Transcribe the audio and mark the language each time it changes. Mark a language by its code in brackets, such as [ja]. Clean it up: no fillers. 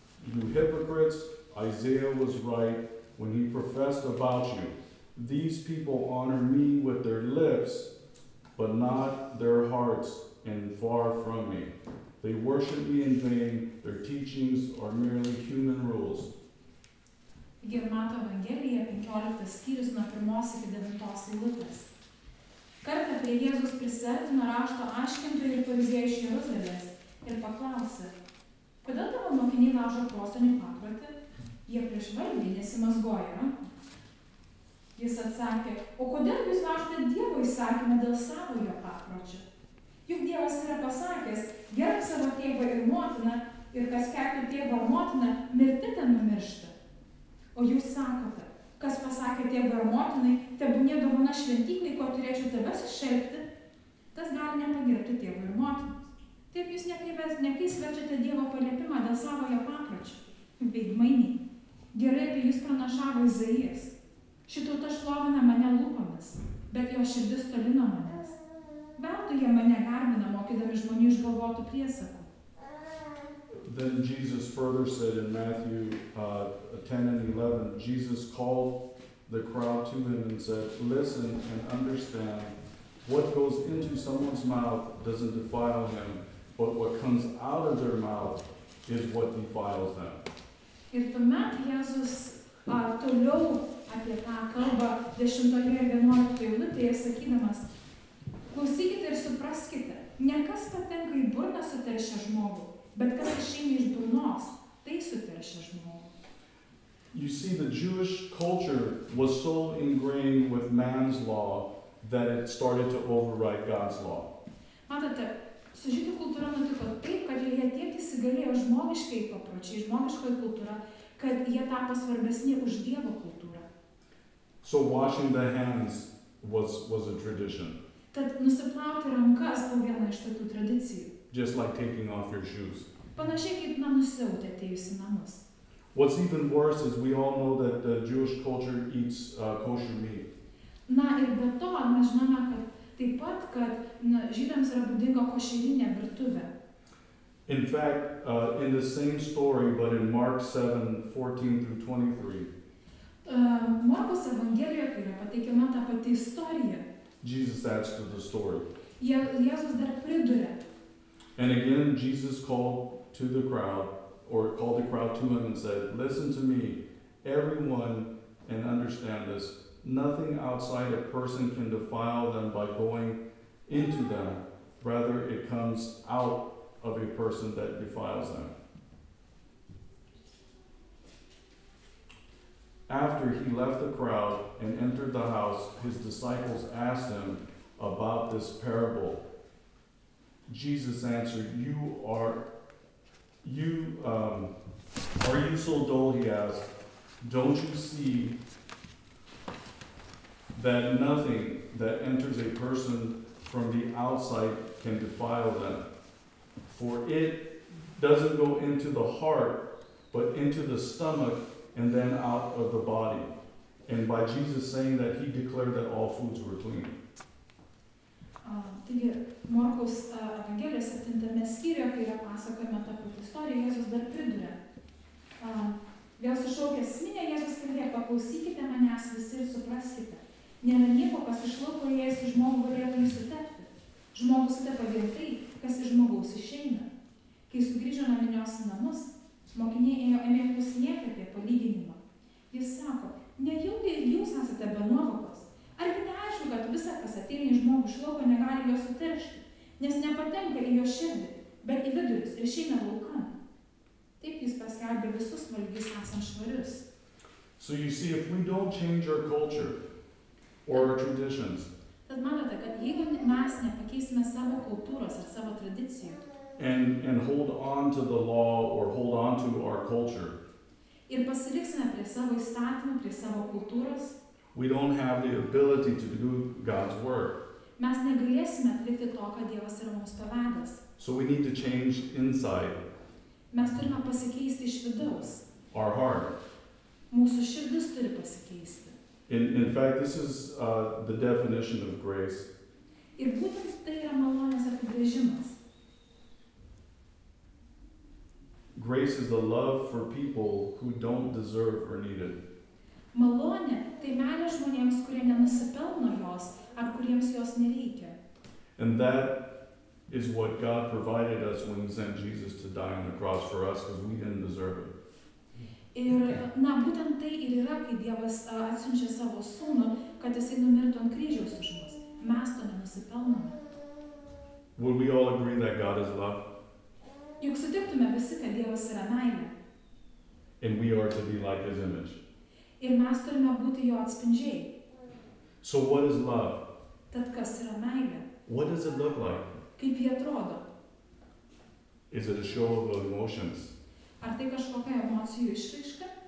[en] You hypocrites, Isaiah was right when he professed about you. These people honor me with their lips, but not their hearts, and far from me. They worship me in vain. Their teachings are merely human rules. [lt] Mato Evangelija 15 skyrius nuo 1 iki 9 eilutės. Kartą prie Jėzus prisiartino rašto aiškintojai ir fariziejai iš Jeruzalės ir paklausė, kodėl tavo mokiniai laužo prosenių paprotį? Jie prieš valgį nesimazgoja rankų. Jis atsakė, o kodėl jūs laužote Dievo įsakymą dėl savojo papročio? Juk Dievas yra pasakęs, gerbk savo tėvą ir motiną, ir kas keikia tėvą ar motiną, mirti ten numiršta. O jūs sakote, kas pasakė tėvą ar motinai, tebūnie dovana šventyklai, ko turėčiau tavęs iššelpti, tas gali nepagerbti tėvą ir motinos. Taip jūs nekeis verčiate Dievo paliepimą dėl savojo papročio. Veidmainiai. Gerai apie jūs pranašavo Izaijas. Ši tauta šlovina mane lūpomis, bet jo širdis toli nuo manęs. Veltui jie mane garbina, mokydami žmonių išgalvotų priesakų. [en] Then Jesus further said in Matthew 10 and 11, Jesus called the crowd to him and said, listen and understand, what goes into someone's mouth doesn't defile him, but what comes out of their mouth is what defiles them. [lt] Ir tuomet Jėzus toliau apie tą kalbą 10 ir 11 eilutėje sakydamas, klausykite ir supraskite, ne kas patenka į burną suteršia žmogų, bet kas išeina iš burnos, tai suteršia žmogų. [en] You see, the Jewish culture was so ingrained with man's law that it started to override God's law. [lt] Matote, su žydų kultūra nutiko taip, kad jie tiek įsigalėjo žmogiškai papročiai, žmogiškoji kultūra, kad jie tapo svarbesni už Dievo kultūrą. [en] So washing the hands was a tradition. [lt] Tad nusiplauti rankas buvo viena iš tokių tradicijų. [en] Just like taking off your shoes. [lt] Panašiai kaip nusiauti atėjus į namus. [en] What's even worse is we all know that the Jewish culture eats kosher meat. [lt] Na ir be to mes žinome, kad taip pat, kad žydams yra būdinga košerinė virtuvė. [en] In fact, in the same story, but in Mark 7:14 through 23. [lt] Morkaus Evangelijoje, kai yra pateikiama ta pati istorija. [en] Jesus adds to the story. [lt] Jėzus dar priduria. [en] And again, Jesus called the crowd to him and said, listen to me, everyone, and understand this. Nothing outside a person can defile them by going into them. Rather, it comes out of a person that defiles them. After he left the crowd and entered the house, his disciples asked him about this parable. Jesus answered, are you so dull, he asked, don't you see that nothing that enters a person from the outside can defile them? For it doesn't go into the heart, but into the stomach and then out of the body. And by Jesus saying that, he declared that all foods were clean. [lt] Taigi, Morkaus Evangelijos 7 skyriuje, kai yra pasakojama ta pati istorija, Jėzus dar priduria. Vėl sušaukęs minią, Jėzus kalbėjo, paklausykite manęs visi ir supraskite. Nėra nieko, kas iš lauko įėjęs į žmogų galėtų jį sutepti. Žmogus sutepa vien tai, kas iš žmogaus išeina. Kai sugrįžo nuo minios į namus, mokiniai ėmė klausinėti apie palyginimą. Jis sako, nejaugi ir jūs esate be nuovokos? Argi neaišku, kad visa, kas ateina į žmogų iš lauko, negali jo suteršti, nes nepatenka į jo širdį, bet į vidurius ir išeina laukan. Taip jis paskelbė visus valgius esant švarius. [en] So you see, if we don't change our culture or our traditions, [lt] Tad matote, kad jeigu mes nepakeisime savo kultūros ar savo tradicijų [en] and hold on to the law or hold on to our culture, [lt] ir pasiliksime prie savo įstatymų, prie savo kultūros, [en] we don't have the ability to do God's work. [lt] mes negalėsime atlikti to, ką Dievas yra mums pavedęs. [en] So we need to change inside [lt] Mes turime pasikeisti iš vidaus. [en] our heart. [lt] Mūsų širdis turi pasikeisti. [en] In fact, this is the definition of grace. [lt] Ir būtent tai yra malonės apibrėžimas. [en] Grace is the love for people who don't deserve or need it. [lt] Malonė tai meilė žmonėms, kurie nenusipelno jos ar kuriems jos nereikia. [en] And that is what God provided us when He sent Jesus to die on the cross for us because we didn't deserve it. [lt] Ir, būtent tai ir yra, kai Dievas atsiunčia savo sūnų, kad jisai numirtų ant kryžiaus už mus. Mes to nenusipelnome. [en] Would we all agree that God is love? [lt] Juk sutiktume visi, kad Dievas yra meilė. [en] And we are to be like His image. [lt] Ir mes turime būti jo atspindžiai. [en] So what is love? [lt] Tad kas yra meilė? [en] What does it look like? [lt] Kaip ji atrodo? [en] Is it a show of emotions? [lt] Ar tai kažkokia emocijų išraiška?